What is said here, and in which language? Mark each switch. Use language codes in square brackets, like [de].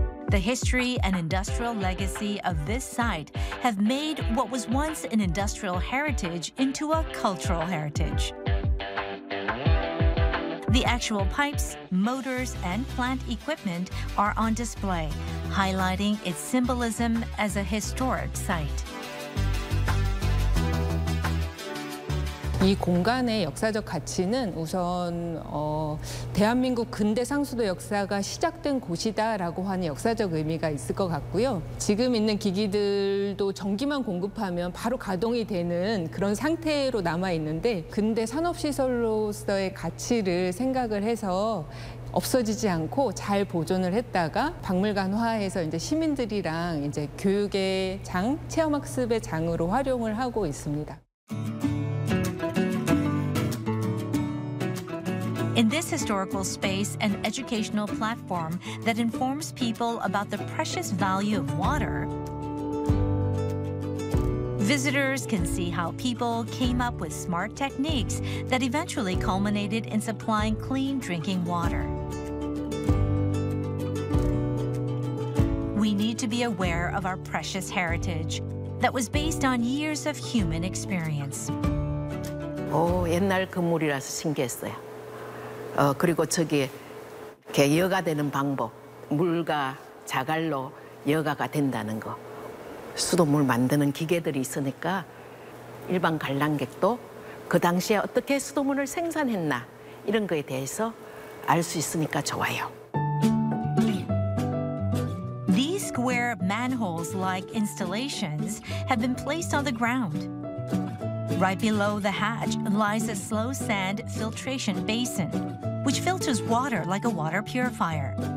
[en] The history and industrial legacy of this site have made what was once an industrial heritage into a cultural heritage. The actual pipes, motors, and plant equipment are on display, highlighting its symbolism as a historic site. [ko] 이 공간의 역사적 가치는 우선 대한민국 근대 상수도 역사가 시작된 곳이다라고 하는 역사적 의미가 있을 것 같고요. 지금 있는 기기들도 전기만 공급하면 바로 가동이 되는 그런 상태로 남아 있는데 근대 산업시설로서의 가치를 생각을 해서 없어지지 않고 잘 보존을 했다가 박물관화해서 이제 시민들이랑 이제 교육의 장, 체험학습의 장으로 활용을 하고 있습니다. [en] In this historical space, an educational platform that informs people about the precious value of water, visitors can see how people came up with smart techniques that eventually culminated in supplying clean drinking water. We need to be aware of our precious heritage that was based on years of human experience. [ko] Oh, 옛날 건물이라서 신기했어요. 그리고 저기 이렇게 여가 되는 방법, 물과 자갈로 여가가 된다는 거. 수돗물 만드는 기계들이 있으니까 일반 관람객도 그 당시에 어떻게 수돗물을 생산했나 이런 거에 대해서 알 수 있으니까 좋아요. [en] These square manholes-like installations have been placed on the ground. Right below the hatch lies a slow sand filtration basin, which filters water like a water purifier.